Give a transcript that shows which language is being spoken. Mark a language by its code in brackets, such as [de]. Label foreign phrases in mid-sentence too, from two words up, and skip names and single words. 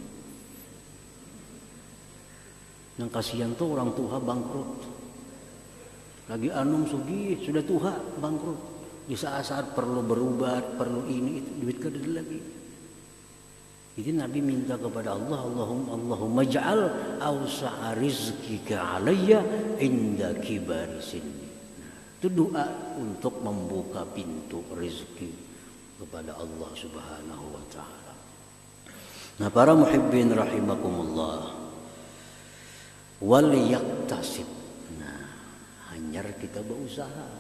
[bjn] Yang kasihan tuh orang tua bangkrut. Lagi anum sugih, sudah tuha bangkrut. Di saat-saat perlu berubat, perlu ini itu, duit kada lagi. Jadi Nabi minta kepada Allah, [ar] Allahumma ja'al awsa'a rizkika alayya inda kibari sinni. [bjn] Itu doa untuk membuka pintu rezeki kepada Allah [ar] Subhanahu wa taala. [bjn] Nah, para [ar] muhibbin rahimakumullah, wal yaktasib. [bjn] Nah, hanyar kita berusaha.